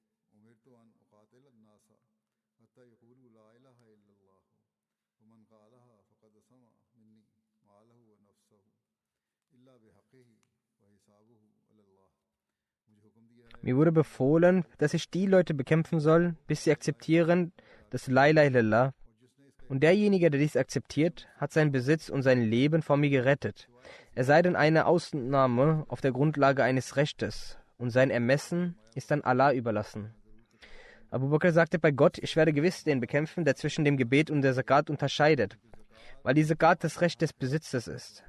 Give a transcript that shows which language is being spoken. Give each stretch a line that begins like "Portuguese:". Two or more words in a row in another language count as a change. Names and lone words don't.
German: mir wurde befohlen, dass ich die Leute bekämpfen soll, bis sie akzeptieren, dass
Arabic: لا إله إلا الله,
German: und derjenige, der dies akzeptiert, hat seinen Besitz und sein Leben vor mir gerettet. Es sei denn eine Ausnahme auf der Grundlage eines Rechtes, und sein Ermessen ist dann Allah überlassen. Abu Bakr sagte bei Gott, ich werde gewiss den bekämpfen, der zwischen dem Gebet und der Zakat unterscheidet, weil die Zakat das Recht des Besitzes ist.